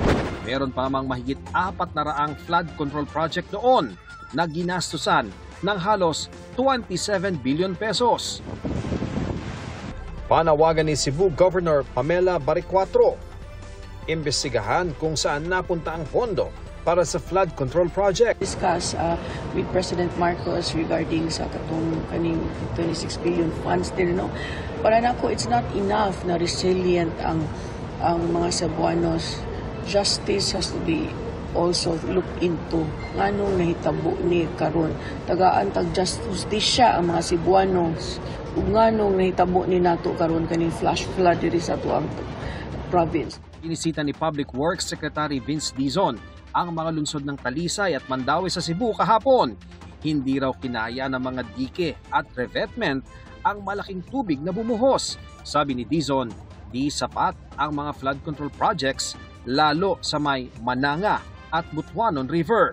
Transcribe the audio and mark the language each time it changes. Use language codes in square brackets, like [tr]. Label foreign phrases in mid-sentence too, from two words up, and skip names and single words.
[tl] Meron pa namang mahigit 400 [en] flood control project [tl] noon na ginastusan ng halos 27 billion pesos. Panawagan ni Cebu Governor Pamela Baricuatro, imbestigahan kung saan napunta ang pondo para sa [en] flood control project. Discuss with President Marcos regarding [ceb] sa katong kaning 26 billion funds din, no? Para nako, [en] it's not enough [ceb] na resilient ang mga Cebuanos. [en] Justice has to be also look into [ceb] nganong nahitabo ni karon. Tagaan tag justisya ang mga Cebuanos ug nganong nahitabo ni nato karon kaning flash flood diri sa tuang province. [tl] Inisita ni Public Works Secretary Vince Dizon ang mga lungsod ng Talisay at Mandaue sa Cebu kahapon. Hindi raw kinaya ng mga dike at revetment ang malaking tubig na bumuhos. Sabi ni Dizon, di sapat ang mga [en] flood control projects [tl] lalo sa may Mananga at Butuanon River.